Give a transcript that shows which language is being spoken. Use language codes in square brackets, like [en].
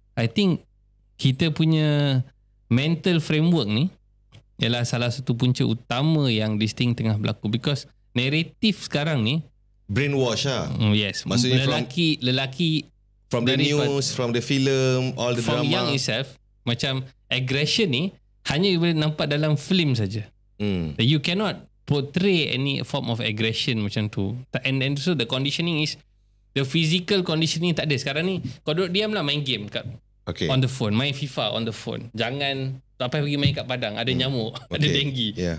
[en] I think [ms] kita punya mental framework ni ialah salah satu punca utama yang [en] this thing [ms] tengah berlaku, because narrative sekarang ni brainwash lah. [en] Yes. [ms] Maksudnya lelaki [en] from the news, from the film, all the from drama. From young itself, macam [ms] aggression ni hanya you boleh nampak dalam film saja. [en] You cannot portray any form of aggression [ms] macam tu. [en] And so the conditioning is, the physical conditioning [ms] tak ada. Sekarang ni kau duduk diam lah main game kat [en] on the phone, [ms] main FIFA on the phone. Jangan tak payah pergi main kat padang, ada nyamuk, ada denggi.